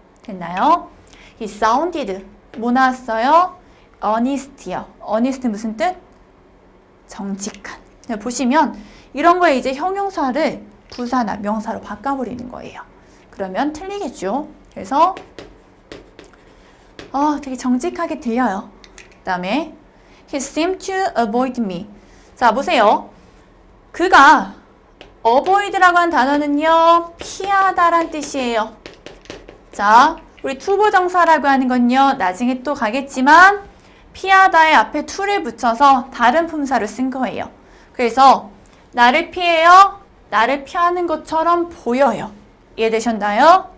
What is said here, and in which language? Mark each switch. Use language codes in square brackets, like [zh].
[ko] 됐나요? [en] He sounded. [ko] 뭐 나왔어요? honest요. honest 무슨 뜻? 정직한. 보시면 이런 거에 이제 형용사를 부사나 명사로 바꿔버리는 거예요. 그러면 틀리겠죠. 그래서 되게 정직하게 들려요. 그 다음에 [en] He seemed to avoid me. [ko] 자, 보세요. 그가 avoid라고 한 단어는요. 피하다란 뜻이에요. 자, 우리 투부정사라고 하는 건요. 나중에 또 가겠지만 피하다의 앞에 to를 붙여서 다른 품사로 쓴 거예요. 그래서 나를 피해요. 나를 피하는 것처럼 보여요. 이해되셨나요?